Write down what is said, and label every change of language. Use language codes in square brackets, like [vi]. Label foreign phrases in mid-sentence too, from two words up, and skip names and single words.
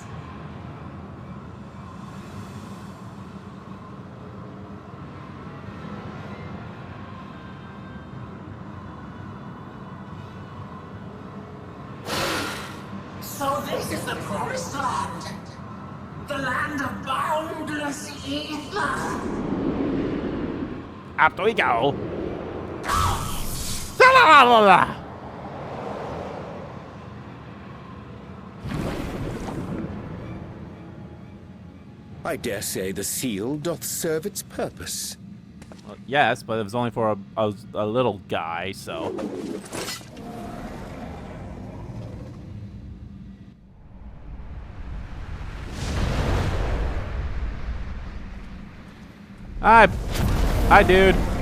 [en] So this is the promised land. The land of boundless ether. Up we go. La-la-la-la-la. I dare say the seal doth serve its purpose. Well, yes, but it was only for a little guy, so... Hi, dude.